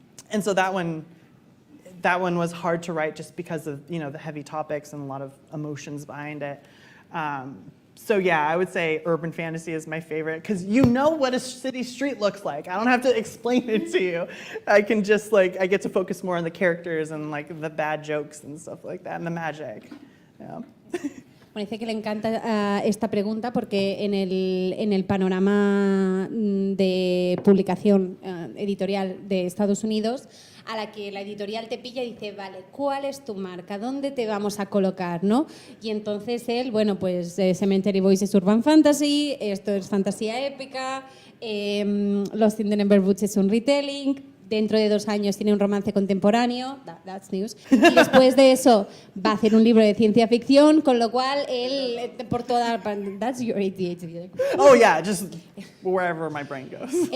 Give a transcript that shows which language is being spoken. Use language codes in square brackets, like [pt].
[en] And so that one was hard to write just because of the heavy topics and a lot of emotions behind it. So yeah, I would say urban fantasy is my favorite because you know what a city street looks like. I don't have to explain it to you. I can just I get to focus more on the characters and like the bad jokes and stuff like that and the magic. Yeah. [es] Bueno, dice que le encanta esta pregunta porque en el panorama de publicación editorial de Estados Unidos, a la que la editorial te pilla y dice, vale, ¿cuál es tu marca? ¿Dónde te vamos a colocar? ¿No? Y entonces él, bueno, pues Cemetery Boys es urban fantasy, esto es fantasía épica, Lost in the Neverwoods es un retelling, dentro de 2 años tiene un romance contemporáneo, [en] that's news, [es] y después de eso va a hacer un libro de ciencia ficción, con lo cual él, por toda... [en] That's your ADHD. Oh yeah, just wherever my brain goes.